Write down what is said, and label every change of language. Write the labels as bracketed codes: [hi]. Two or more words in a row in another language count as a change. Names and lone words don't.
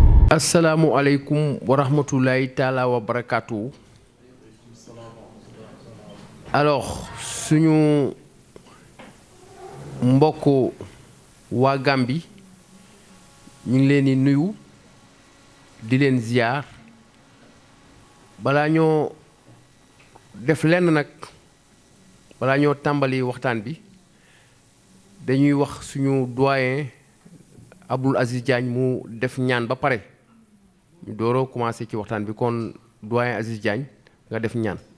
[ar] السلام عليكم ورحمة الله تعالى وبركاته. [wo] Alors, suñu mbokk waa Gambie ñu ngi leen di nuyu di leen ziar balaa ñoo def lenn nag balaa ñoo tàmbali waxtaan bi dañuy wax suñu doyen Abdoul Aziz Diagne mu def ñaan ba pare ñu dooroo commencé ci waxtaan bi kon doyen Aziz Diagne nga def ñaan.